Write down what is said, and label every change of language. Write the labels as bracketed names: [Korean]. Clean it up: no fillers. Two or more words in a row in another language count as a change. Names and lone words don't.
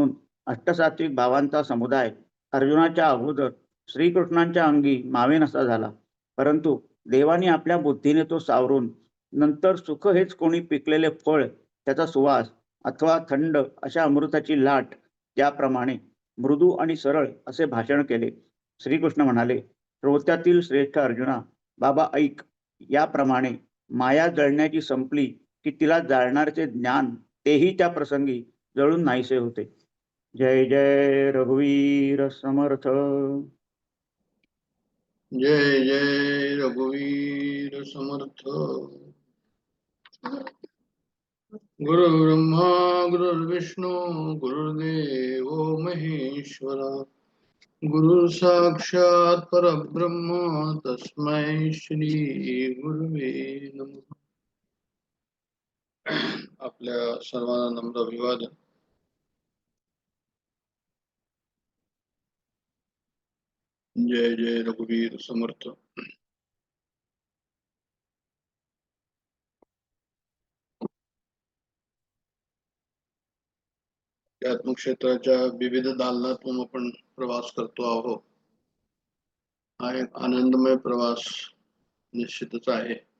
[Marathi] म्हणून अष्टसात्विक भावांचा समुदाय अर्जुनाच्या अगोदर श्रीकृष्णांच्या अंगी मावे नसा झाला, परंतु देवाने आपल्या बुद्धीने तो सावरून नंतर सुख हेच कोणी पिकलेले फळ, त्याचा सुवास अथवा थंड अशा अमृताची लाट त्याप्रमाणे मृदू आणि सरळ असे भाषण केले. श्रीकृष्ण म्हणाले, श्रोत्यातील श्रेष्ठ अर्जुना, बाबा ऐक. याप्रमाणे माया जळण्याची संपली की तिला जाळणारचे ज्ञान तेही त्या प्रसंगी जळून नाहीसे होते. जय जय रघुवीर समर्थ. जय जय रघुवीर समर्थ. [Sanskrit] गुरु ब्रह्मा गुरुर्विष्णू गुरुर्देव महेश्वरा, गुरु साक्षात परब्रह्म तस्मै श्री गुरुवे नमः. [Marathi] आपल्या सर्वांना नम्र अभिवादन. जय जय रघुवीर समर्थ. अध्यात्म क्षेत्राच्या विविध दालनातून आपण प्रवास करतो आहोत. हा एक आनंदमय प्रवास निश्चितच आहे.